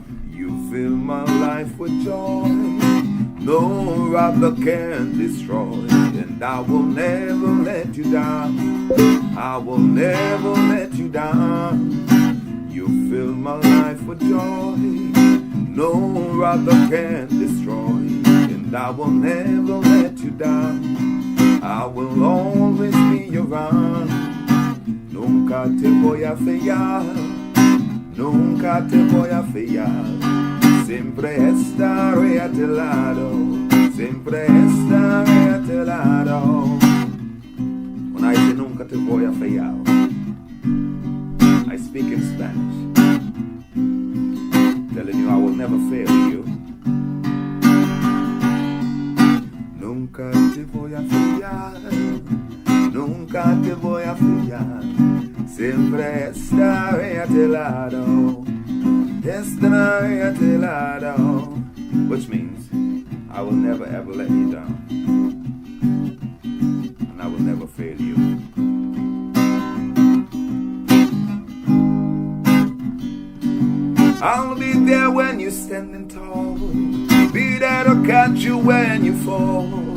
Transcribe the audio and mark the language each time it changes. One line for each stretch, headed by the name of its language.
English: You fill my life with joy, no robber can destroy, and I will never let you down. I will never let you down. You fill my life with joy, no robber can destroy, and I will never let you down. I will always be around.
Spanish: Nunca te voy a fallar, nunca te voy a fallar. Siempre estaré a tu lado, siempre estaré a tu lado.
English: When I say
Spanish: nunca te voy a fallar,
English: I speak in Spanish, telling you I will never fail you.
Spanish: Nunca te voy a fallar, nunca te voy a fallar. Siempre estaré a tu lado, estaré a tu lado.
English: Which means I will never ever let you down, and I will never fail you. I'll be there when you're standing tall, be there to catch you when you fall.